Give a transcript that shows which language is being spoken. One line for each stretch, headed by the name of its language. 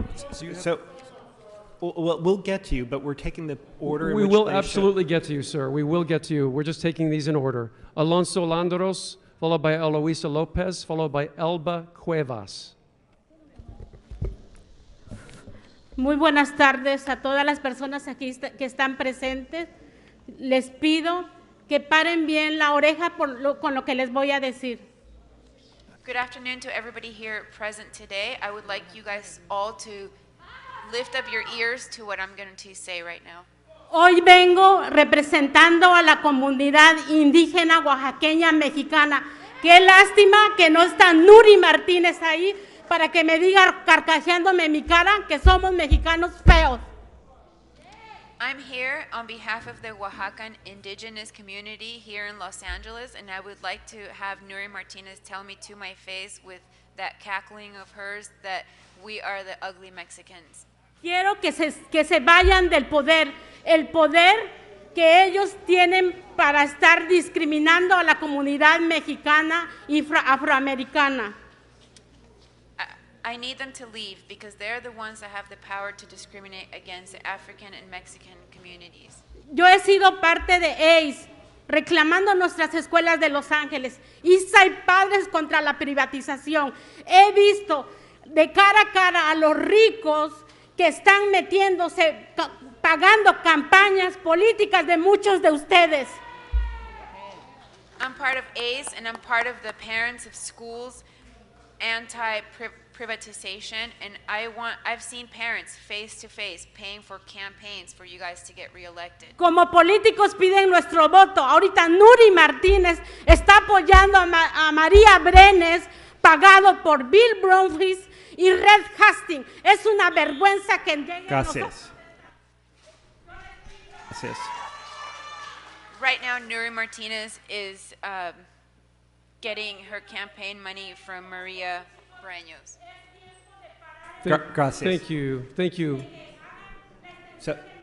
English: So we'll get to you, but we're taking the order in We which will they absolutely get to you, sir. We will get to you. We're just taking these in order. Alonso Landeros, followed by Eloisa Lopez, followed by Elba Cuevas.
Spanish: Muy buenas tardes a todas las personas aquí que están presentes. Les pido que paren bien la oreja con lo que les voy a decir.
English: Good afternoon to everybody here present today. I would like you guys all to lift up your ears to what I'm going to say right now.
Spanish: Hoy vengo representando a la comunidad indígena oaxaqueña mexicana. Qué lástima que no está Nury Martínez ahí para que me diga carcajeándome mi cara que somos mexicanos feos.
English: I'm here on behalf of the Oaxacan indigenous community here in Los Angeles, and I would like to have Nury Martinez tell me to my face with that cackling of hers that we are the ugly Mexicans.
Spanish: Quiero que se vayan del poder. El poder que ellos tienen para estar discriminando a la comunidad mexicana y afroamericana.
English: I need them to leave because they're the ones that have the power to discriminate against the African and Mexican communities.
Spanish: Yo he sido parte de ACE, reclamando nuestras escuelas de Los Ángeles. ISA y Padres contra la privatización. He visto de cara a cara a los ricos que están metiéndose, pagando campañas políticas de muchos de ustedes.
English: I'm part of ACE and I'm part of the Parents of Schools anti-privatization, and I've seen parents face to face paying for campaigns for you guys to get reelected.
Spanish: Como políticos piden nuestro voto. Ahorita Nury Martinez está apoyando a María Brenes, pagado por Bill Bromfield y Red Hastings. Es una vergüenza que lleguen Gracias. Gracias.
English: Right now, Nury Martinez is getting her campaign money from Maria Breños.
Spanish: Gracias.
English: Thank you. Thank you. So,